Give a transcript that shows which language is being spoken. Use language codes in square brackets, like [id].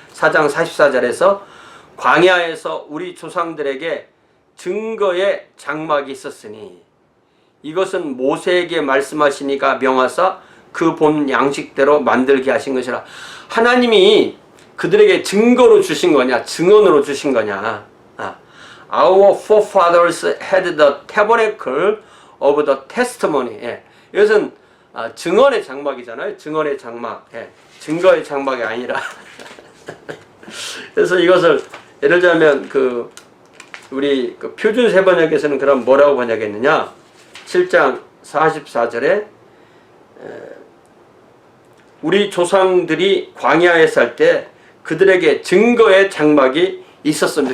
[ko] 4장 44절에서 광야에서 우리 조상들에게 증거의 장막이 있었으니 이것은 모세에게 말씀하시니까 명하사 그 본 양식대로 만들게 하신 것이라. 하나님이 그들에게 증거로 주신 거냐 증언으로 주신 거냐. [en] Our forefathers had the tabernacle of the testimony. [ko] 예. 이것은 증언의 장막이잖아요. 증언의 장막. 예. 증거의 장막이 아니라. 그래서 이것을 예를 들면 우리 표준 세번역에서는 그럼 뭐라고 번역했느냐? 7장 44절에 우리 조상들이 광야에 살 때 그들에게 증거의 장막이 있었습니다.